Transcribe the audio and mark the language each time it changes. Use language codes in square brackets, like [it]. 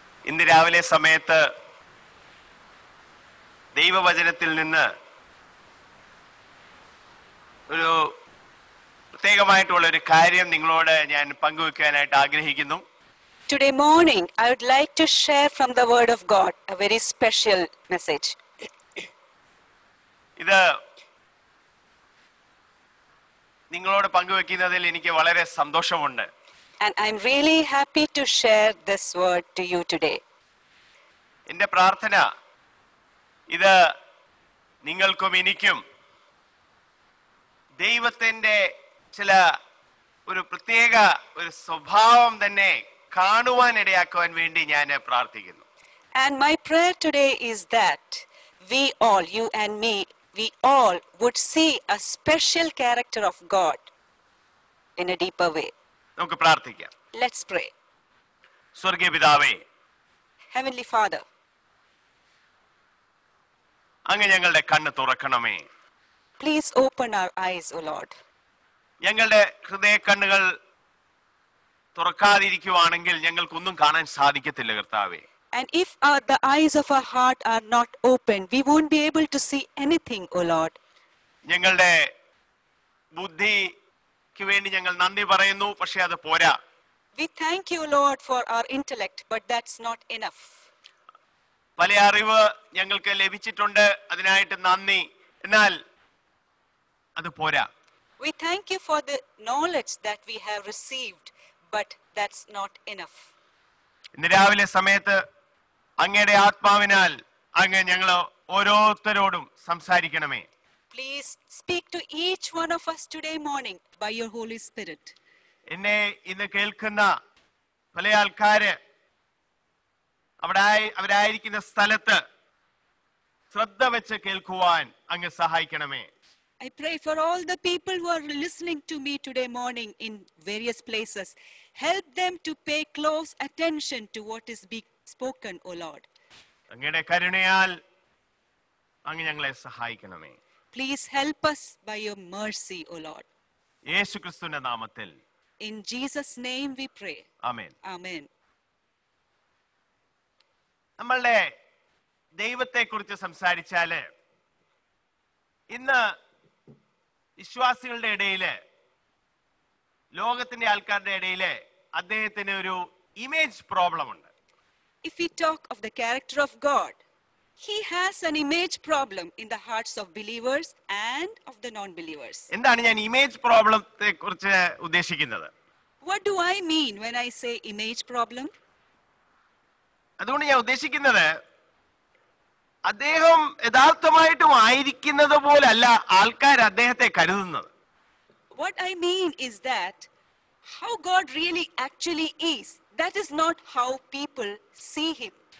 [ml] ഇന്ന് രാവിലെ സമയത്ത് ദൈവവചനത്തിൽ നിന്ന് ഒരു പ്രത്യേകമായിട്ടുള്ള ഒരു കാര്യം നിങ്ങളോട് ഞാൻ പങ്കുവെക്കാനായിട്ട് ആഗ്രഹിക്കുന്നു. [en] Today morning, I would like to share from the Word of God a very special message. [ml] ഇത് നിങ്ങളോട് പങ്കുവെക്കുന്നതിൽ എനിക്ക് വളരെ സന്തോഷമുണ്ട്. [en] And I'm really happy to share this word to you today. [ml] എൻ്റെ പ്രാർത്ഥന ഇത് നിങ്ങൾക്കും എനിക്കും ദൈവത്തിൻ്റെ ചില ഒരു പ്രത്യേക ഒരു സ്വഭാവം തന്നെ കാണുവാൻ ഇടയാക്കുവാൻ വേണ്ടി ഞാൻ പ്രാർത്ഥിക്കുന്നു. [en] And my prayer today is that we all, you and me, we all would see a special character of God in a deeper way. [ml] നമുക്ക് പ്രാർത്ഥിക്കാം. [en] Let's pray. [ml] സ്വർഗീയ പിതാവേ, [en] Heavenly Father, [ml] അങ്ങ് ഞങ്ങളുടെ കണ്ണ് തുറക്കണമേ. [en] please open our eyes, O Lord. [ml] ഞങ്ങളുടെ ഹൃദയ കണ്ണുകൾ തുറക്കാതിരിക്കുവാണെങ്കിൽ ഞങ്ങൾക്കൊന്നും കാണാൻ സാധിക്കത്തില്ല കർത്താവേ. [en] And if the eyes of our heart are not open, we won't be able to see anything, O Lord. [ml] ഞങ്ങളുടെ ബുദ്ധിക്ക് വേണ്ടി ഞങ്ങൾ നന്ദി പറയുന്നു, പക്ഷെ അത് പോരാ. [en] We thank you, Lord, for our intellect, but that's not enough. [ml] പല അറിവ് ഞങ്ങൾക്ക് ലഭിച്ചിട്ടുണ്ട്, അതിനായിട്ട് നന്ദി. എന്നാൽ അത് പോരാ. [en] We thank you for the knowledge that we have received, but that's not enough. [ml] ഇന്ന് രാവിലെ സമയത്ത് അങ്ങയുടെ ആത്മാവിനാൽ അങ്ങ് ഞങ്ങൾ ഓരോരുത്തരോടും സംസാരിക്കണമേ. [en] Please speak to each one of us today morning by your Holy Spirit. [ml] എന്നെ ഇന്ന് കേൾക്കുന്ന പല ആൾക്കാര് അവരായിരിക്കുന്ന സ്ഥലത്ത് ശ്രദ്ധ വെച്ച് കേൾക്കുവാൻ അങ്ങ് സഹായിക്കണമേ. [en] I pray for all the people who are listening to me today morning in various places. Help them to pay close attention to what is being spoken, O Lord. [ml] അങ്ങയുടെ കരുണയാൽ അങ്ങ് ഞങ്ങളെ സഹായിക്കണമേ. [en] Please help us by your mercy, O Lord. [ml] യേശുക്രിസ്തുവിന്റെ നാമത്തിൽ. [en] In Jesus' name we pray. [ml] Amen. [en] Amen. [ml] നമ്മളുടെ ദൈവത്തെക്കുറിച്ച് സംസാരിച്ചാല് ഇന്ന് വിശ്വാസികളുടെ ഇടയില്, ലോകത്തിന്റെ ആൾക്കാരുടെ ഇടയില് അദ്ദേഹത്തിന് ഒരു ഇമേജ് പ്രോബ്ലം ഉണ്ട്. [en] If we talk of the character of God, he has an image problem in the hearts of believers and of the non-believers. [ml] എന്താണ് ഞാൻ ഇമേജ് പ്രോബ്ലത്തെ കുറിച്ച് ഉദ്ദേശിക്കുന്നത്? [en] What do I mean when I say image problem? [ml] അതുകൊണ്ട് ഞാൻ ഉദ്ദേശിക്കുന്നത് അദ്ദേഹം യഥാർത്ഥമായിട്ടും ആയിരിക്കുന്നത് പോലല്ല ആൾക്കാർ അദ്ദേഹത്തെ കരുതുന്നത്. [en] What I mean is that how God really actually is, that is not how people see him.